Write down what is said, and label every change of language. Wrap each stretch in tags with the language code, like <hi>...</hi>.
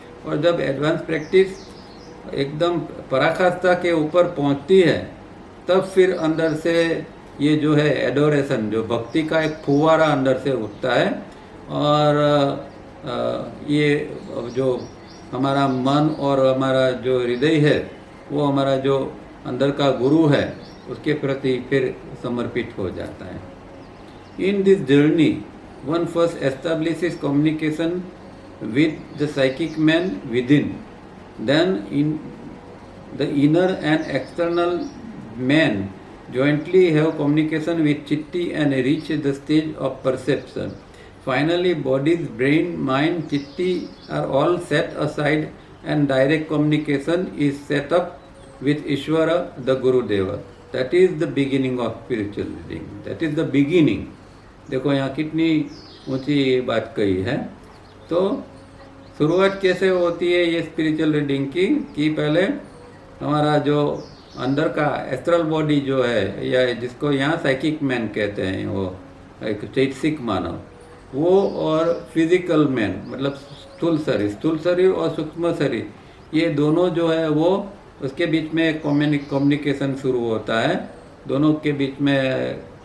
<hi>और जब advance practice एकदम पराकाष्ठा के ऊपर पहुंचती है, तब फिर अंदर से ये जो है एडोरेशन, जो भक्ति का एक फुवारा अंदर से उठता है। और ये जो हमारा मन और हमारा जो हृदय है, वो हमारा जो अंदर का गुरु है, उसके प्रति फिर समर्पित हो जाता है।</hi> <en>In this journey one first establishes communication with the psychic man within, then in the inner and external man jointly have communication with chitti and reach the stage of perception. Finally, bodies, brain, mind, chitti are all set aside and direct communication is set up with Ishvara, the Gurudeva. That is the beginning of spiritual reading. That is the beginning.</en> <hi>देखो यहाँ कितनी ऊंची बात कही है। तो शुरुआत कैसे होती है ये स्पिरिचुअल रीडिंग की, कि पहले हमारा जो अंदर का एस्ट्रल बॉडी जो है, या जिसको यहाँ साइकिक मैन कहते हैं, वो एक चैतसिक मानव, वो और फिजिकल मैन मतलब स्थूल शरीर और सूक्ष्म शरीर, ये दोनों जो है वो उसके बीच में कम्युनिकेशन शुरू होता है। दोनों के बीच में</hi>